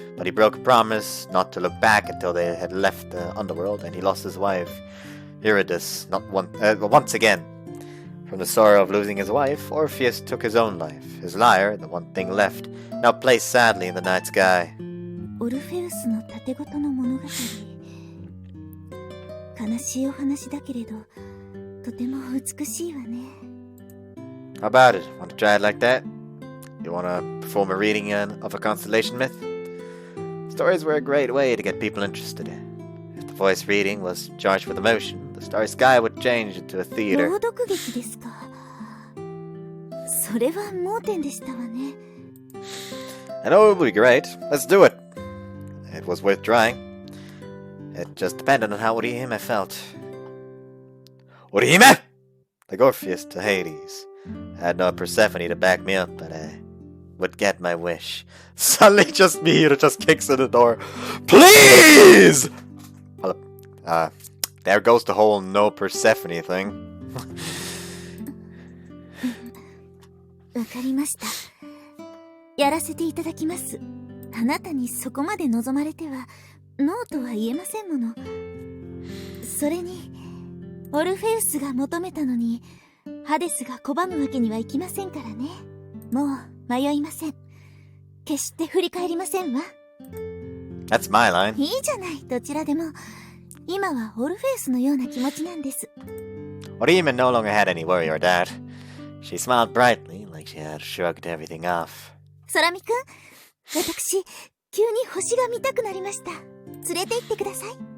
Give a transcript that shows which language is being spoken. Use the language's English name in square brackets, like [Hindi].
[English] But he broke a promise not to look back until they had left the underworld, and he lost his wife, Eurydice, once again. From the sorrow of losing his wife, Orpheus took his own life. His lyre, the one thing left, now placed sadly in the night sky. [Japanese] オルフェウスの盾ごとの物語。悲しいお話だけれど、とても美しいわね。 [English] How about it? Want to try it like that? You want to perform a reading of a constellation myth? Stories were a great way to get people interested. If the voice reading was charged with emotion, the starry sky would change into a theater. [Japanese] 朗読劇ですか。それは盲点でしたわね。 [English] I know it would be great. Let's do it. It was worth trying. It just depended on how Orihime felt. Orihime! Like Orpheus to Hades. I had no Persephone to back me up, but I would get my wish. Suddenly just me who just kicks in the door. Please! Well, there goes the whole no Persephone thing. [Japanese] わかりました。やらせていただきます。あなたにそこまで望まれてはノーとは言えませんもの。それにオルフェウスが求めたのにハデスが拒むわけにはいきませんからね。もう迷いません。決して振り返りませんわ。 [English] That's my line. [Japanese] いいじゃない、どちらでも。今はオルフェウスのような気持ちなんです。 [English] Orihime no longer had any worry or doubt. She smiled brightly, like she had shrugged everything off. [Japanese] 空見くん、私、急に星が見たくなりました。連れて行ってください。